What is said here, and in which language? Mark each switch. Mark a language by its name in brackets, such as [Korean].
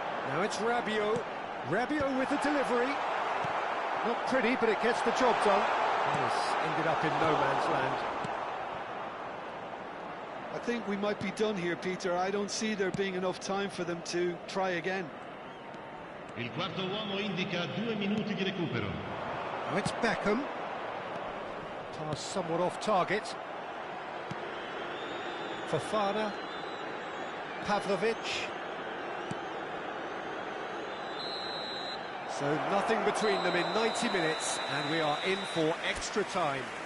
[English] Now it's Rabiot. Rabiot with the delivery. Not pretty, but it gets the job done. This ended up in no man's land. I think we might be done here, Peter. I don't see there being enough time for them to try again. [Italian] Il quarto uomo indica 2 minuti di recupero. [English] Now it's Beckham. Pass somewhat off target. Fofana. Pavlovic. So nothing between them in 90 minutes, and we are in for extra time.